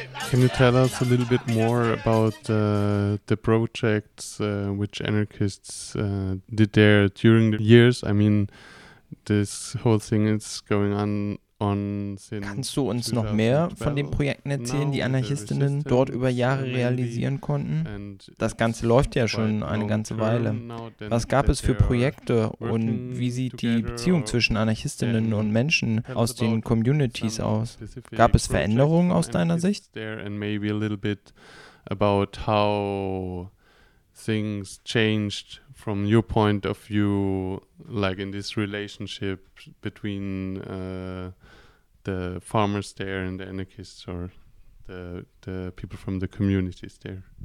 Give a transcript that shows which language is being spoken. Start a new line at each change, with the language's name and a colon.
English: Can you tell us a little bit more about the projects which anarchists did there during the years? I mean, this whole thing is going on since.
German: Kannst du uns noch mehr von den Projekten erzählen, die Anarchistinnen dort über Jahre realisieren konnten? Das Ganze läuft ja schon eine ganze Weile. Was gab es für Projekte und wie sieht die Beziehung zwischen Anarchistinnen und Menschen aus den Communities aus? Gab es Veränderungen aus deiner Sicht?
English: And maybe a little bit about how things changed from your point of view, like in this relationship between the farmers there and the anarchists or the people from the communities there.